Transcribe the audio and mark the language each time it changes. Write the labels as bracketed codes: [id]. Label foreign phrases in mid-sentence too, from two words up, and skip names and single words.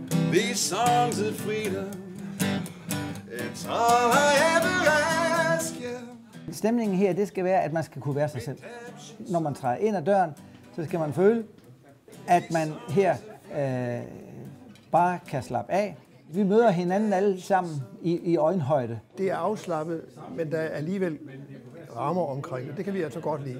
[en] These songs of freedom, it's all I ever ask, yeah. [da] Stemningen her, det skal være, at man skal kunne være sig selv. Når man træder ind ad døren, så skal man føle, at man her bare kan slappe af. Vi møder hinanden alle sammen i øjenhøjde. Det er afslappet, men der er alligevel rammer omkring det. Det kan vi altså godt lide.